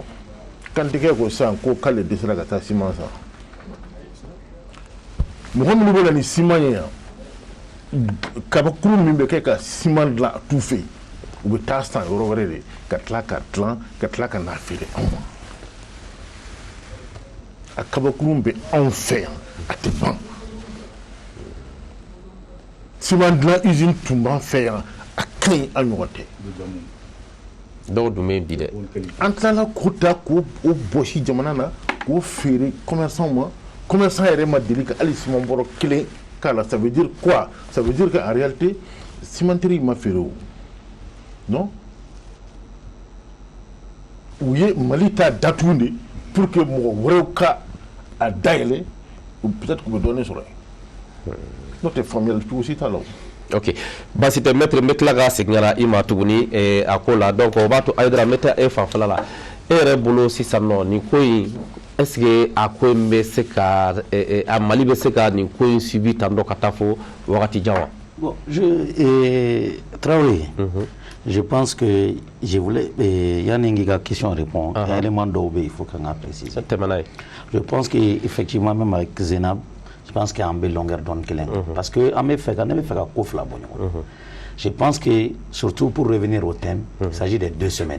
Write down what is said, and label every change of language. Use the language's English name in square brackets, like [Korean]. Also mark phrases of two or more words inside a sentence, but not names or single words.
[Bambara] kantigɛ ko sisan ko k'ale dɛsɛra ka taa siman san mɔgɔ minnu bɛ na ni siman ye yan kabakuru min bɛ kɛ ka siman dilan a t'u fɛ yen u bɛ taa san yɔrɔ wɛrɛ de ka tila ka dilan ka tila ka n'a feere anw ma a kabakuru bɛ anw fɛ yan a tɛ ban siman dilan usine tun b'an fɛ yan a ka ɲi an ɲɔgɔn tɛ dɔw dun bɛ bi dɛ an tilala k'o ta k'o bɔsi jamana na k'o feere commerçant ma commerçant yɛrɛ ma deli ka hali siman bɔrɔ kelen k'a la [French] ça veut dire quoi ça veut dire qu'en réalité cimenterie [Bambara] ma feere o non u ye Mali ta datugu de [French] pour que [Bambara] mɔgɔ wɛrɛw ka a dayɛlɛ peut-être k'u bɛ dɔɔnin sɔrɔ yen n'o tɛ faamuyali cogo si t'a la o. ok basi tɛ maître n bɛ tila ka segin ka na i ma tuguni a ko la donc o b'a to Ayidara n bɛ taa e fanfɛla la e yɛrɛ bolo sisan nɔ nin ko in [French] est ce que [Bambara] a ko in bɛ se ka a Mali bɛ se ka nin ko in suivi tan dɔ ka taa fo wagati jan wa. [French] Bon, Traoré, je pense que je voulais. Il y a une question à répondre. Il y a un élément d'OB, il faut qu'on a précisé. Je pense qu'effectivement, même avec Zenab, je pense qu'il y a une belle longueur d'onde. Parce que, je pense que, surtout pour revenir au thème, il s'agit de 2 semaines.